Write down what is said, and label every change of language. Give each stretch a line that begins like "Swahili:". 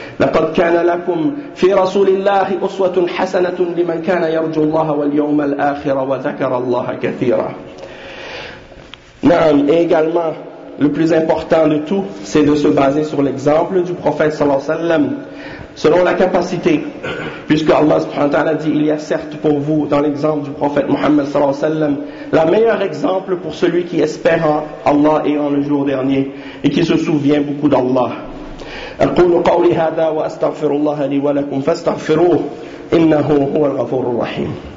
Arabic: لقد كان لكم في رسول الله أسوة حسنة لمن كان يرجو الله واليوم الآخر وذكر الله كثيرا. نعم.
French: Et également, le plus important de tout, c'est de se baser sur l'exemple du prophète صلى الله عليه وسلم, selon la capacité, puisque Allah subhanahu wa ta'ala dit: il y a certes pour vous dans l'exemple du prophète Muhammad صلى الله عليه وسلم la meilleure exemple pour celui qui espère en Allah et en le jour dernier et qui se souvient beaucoup d'Allah.
Arabic: أقول قولي هذا وأستغفر الله لي ولكم فاستغفروه إنه هو الغفور الرحيم.